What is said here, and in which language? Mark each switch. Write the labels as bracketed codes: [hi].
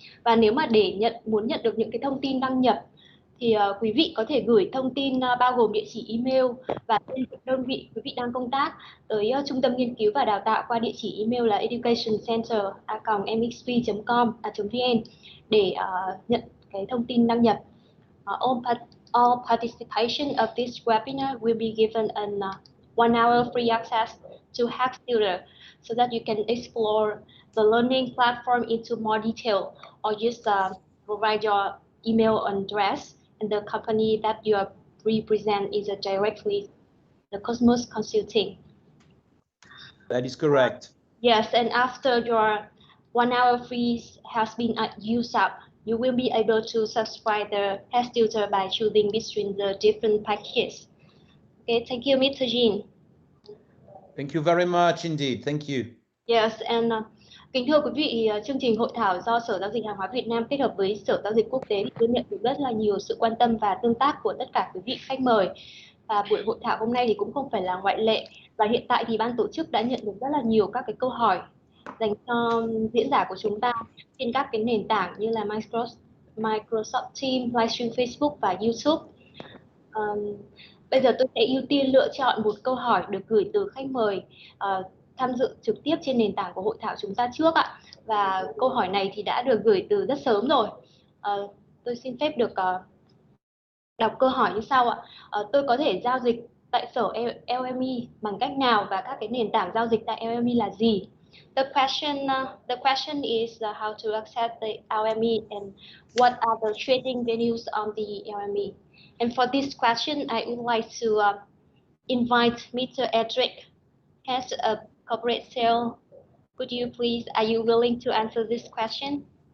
[vi] Và nếu mà muốn nhận được những cái thông tin đăng nhập thì quý vị có thể gửi thông tin bao gồm địa chỉ email và tên đơn vị quý vị đang công tác tới Trung tâm Nghiên cứu và Đào tạo qua địa chỉ email là educationcenter@mxv.com.vn để nhận cái thông tin đăng nhập. [en] All participation of this webinar will be given an 1-hour free access to HedgeTutor so that you can explore the learning platform into more detail, or just provide your email address, and the company that you represent is directly the Commos Consulting. That is correct. Yes, and after your 1-hour free has been used up, you will be able to subscribe the HedgeTutor by choosing between the different packages. Okay, thank you, Mr. Jean. Thank you very much indeed. Thank you. Yes, and [vi] kính thưa quý vị, chương trình hội thảo do Sở Giao dịch Hàng hóa Việt Nam kết hợp với Sở Giao dịch Quốc tế thì tôi nhận được rất là nhiều sự quan tâm và tương tác của tất cả quý vị khách mời. Và buổi hội thảo hôm nay thì cũng không phải là ngoại lệ. Và hiện tại thì ban tổ chức đã nhận được rất là nhiều các cái câu hỏi dành cho diễn giả của chúng ta trên các cái nền tảng như là Microsoft Teams, Livestream, Facebook và YouTube. Bây giờ tôi sẽ ưu tiên lựa chọn một câu hỏi được gửi từ khách mời tham dự trực tiếp trên nền tảng của hội thảo chúng ta trước ạ. Và câu hỏi này thì đã được gửi từ rất sớm rồi. Tôi xin phép được đọc câu hỏi như sau ạ. Tôi có thể giao dịch tại sở LME bằng cách nào và các cái nền tảng giao dịch tại LME là gì? [en] The question is how to access the LME and what are the trading venues on the LME. And for this question, I would like to invite Mr. Edric, Head of Corporate Sales. Could you please, are you willing to answer this question?